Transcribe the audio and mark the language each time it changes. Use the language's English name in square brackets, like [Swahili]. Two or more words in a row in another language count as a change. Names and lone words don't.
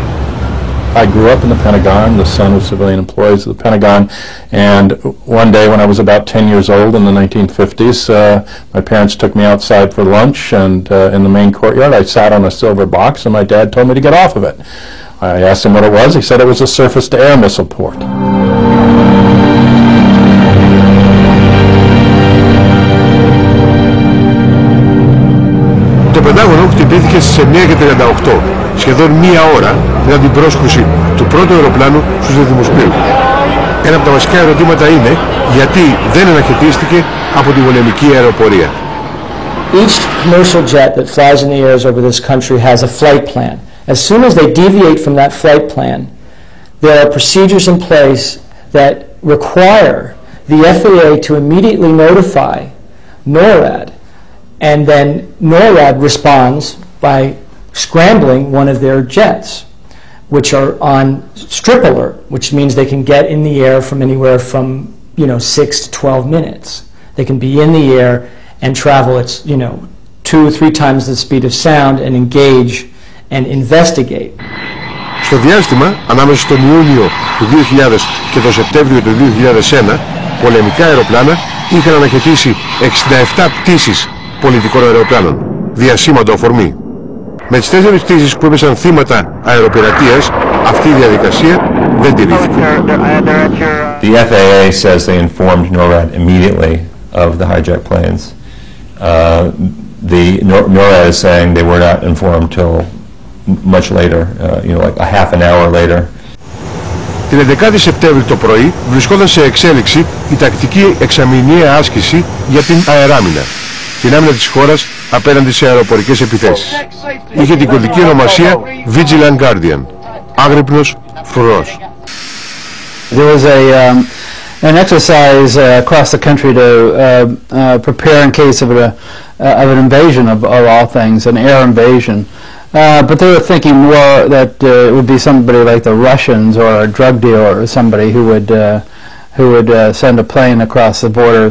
[English] I grew up in the Pentagon, the son of civilian employees of the Pentagon, and one day when I was about 10 years old in the 1950s, my parents took me outside for lunch, and in the main courtyard I sat on a silver box, and my dad told me to get off of it. I asked him what it was. He said it was a surface-to-air missile port. [Greek] Το Πεντάγωνο χτυπήθηκε στις 9:38, σχεδόν μία ώρα μετά την πρόσκρουση του πρώτου αεροπλάνου στους δίδυμους πύργους. Ένα από τα βασικά ερωτήματα είναι γιατί δεν αναχαιτίστηκε από τη πολεμική αεροπορία. [English] Each commercial jet that flies in the airs over this country has a flight plan. As soon as they deviate from that flight plan, there are procedures in place that require the FAA to immediately notify NORAD, and then NORAD responds by scrambling one of their jets, which are on strip alert, which means they can get in the air from anywhere from 6 to 12 minutes. They can be in the air and travel at 2 or 3 times the speed of sound and engage and investigate. [Greek] Στο διάστημα ανάμεσα στον Ιούνιο του 2000 και τον Σεπτέμβριο του 2001, πολεμικά αεροπλάνα είχαν αναχαιτήσει 67 πτήσεις πολιτικών αεροπλάνων, διασήμαντο αφορμή. Με τις 4 πτήσεις που έπεσαν θύματα αεροπειρατείας, αυτή η διαδικασία δεν τηρήθηκε. [English] The FAA says they informed NORAD immediately of the hijacked planes. NORAD is saying they were not informed till much later, like a half an hour later. [Greek] Την 11η Σεπτέμβρη το πρωί βρισκόταν σε εξέλιξη η τακτική εξαμηνιαία άσκηση για την αεράμινα, την άμυνα της χώρας απέναντι σε αεροπορικές επιθέσεις. Είχε την κωδική ονομασία Vigilant Guardian, άγρυπνος φρουρός. [English] There was an exercise across the country to prepare in case of an invasion of all things, an air invasion. But they were thinking more that it would be somebody like the Russians or a drug dealer or somebody who would send a plane across the borders.